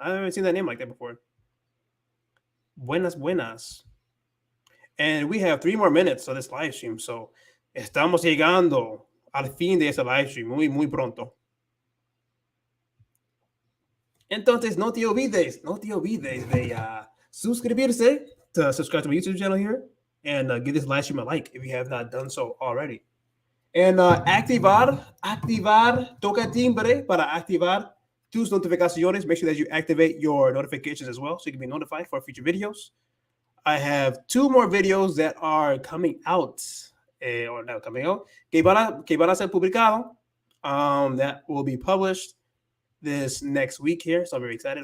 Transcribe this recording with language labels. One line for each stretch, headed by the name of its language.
English: I haven't seen that name like that before.
Spanish: Buenas, buenas.
English: And we have 3 more minutes of this live stream.
Spanish: So estamos llegando al fin de ese live stream muy, muy pronto. Entonces, no te olvides de suscribirse,
English: to subscribe to my YouTube channel here, and give this live stream a like if you have not done so already.
Spanish: And activar, toca timbre para activar tus notificaciones.
English: Make sure that you activate your notifications as well so you can be notified for future videos. I have 2 more videos that are coming out, or not coming out,
Spanish: que van a ser publicado,
English: that will be published this next week here. So I'm very excited.